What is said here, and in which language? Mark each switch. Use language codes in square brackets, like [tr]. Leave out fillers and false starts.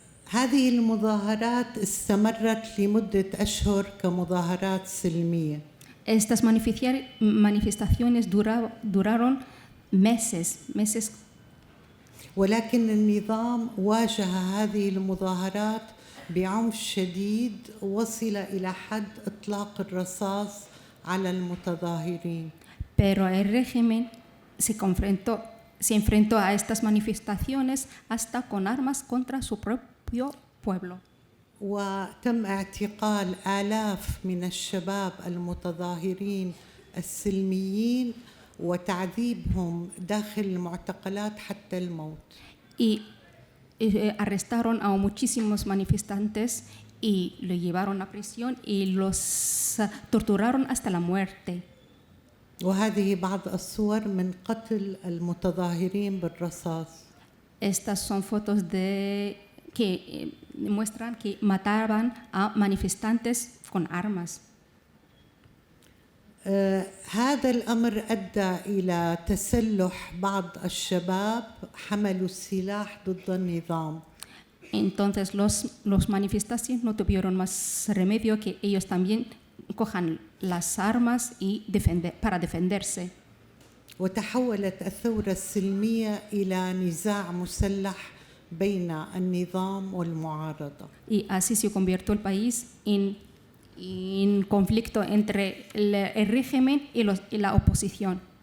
[ar] هذه المظاهرات استمرت لمدة أشهر كمظاهرات سلمية. [es] Estas manifestaciones duraron meses. [ar] ولكن النظام واجه هذه المظاهرات بعنف شديد وصل إلى حد إطلاق الرصاص على المتظاهرين. [es] Pero el régimen se enfrentó a estas manifestaciones hasta con armas contra su propio pueblo. [ar] وتم اعتقال آلاف من الشباب المتظاهرين السلميين وتعذيبهم داخل المعتقلات حتى الموت. [es] Y arrestaron a muchísimos manifestantes y lo llevaron a prisión y los torturaron hasta la muerte. [ar] وهذه بعض الصور من قتل المتظاهرين بالرصاص. [es] Estas son fotos que muestran que mataban a manifestantes con armas. [ar] هذا الأمر أدى إلى تسلح بعض الشباب حملوا السلاح ضد النظام. [es] Entonces los manifestantes no tuvieron más remedio que ellos también cojan las armas y para defenderse. [ar] وتحولت الثورة السلمية إلى نزاع مسلح بين النظام والمعارضة. [es] Y así se convirtió el país en conflicto entre el régimen y la oposición.